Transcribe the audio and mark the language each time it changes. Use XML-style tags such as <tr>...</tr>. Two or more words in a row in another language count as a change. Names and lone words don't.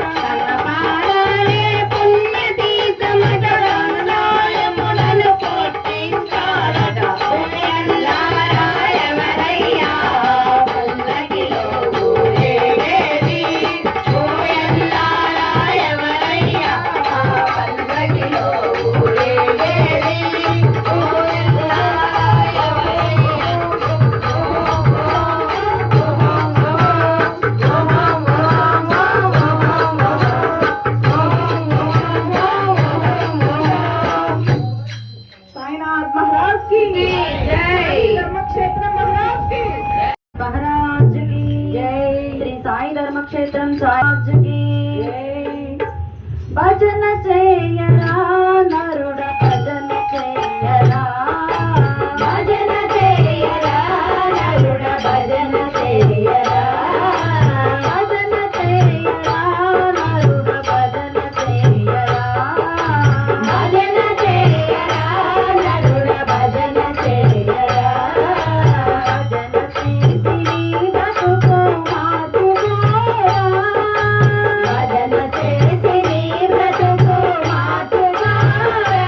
<te>తన పాదాలే పుణ్యతీర్థమట గంగాయములను కొట్టించాడట ఓయల్లారా ఎవరయ్యా పల్లకిలో ఊరేగేది ఓయల్లారా ఎవరయ్యా పల్లకిలో ఊరేగేది ఓయల్లారా</te> <hi>साईनाथ महाराज की जय। धर्मक्षेत्र महाराज की महाराज की जय श्री साई धर्म क्षेत्र महाराज की जय।</hi> <te>भजन చేయరా నరుడ భజన చేయరా భజన చేయరా నరుడ భజన చేయరా భజన చేయరా నరుడ భజన చేయరా భజన చేయరా నరుడ భజన చేయరా భజన చేసి బతుకు మాతుగారా భజన చేసి బ్రతుకు మాతుగా</te>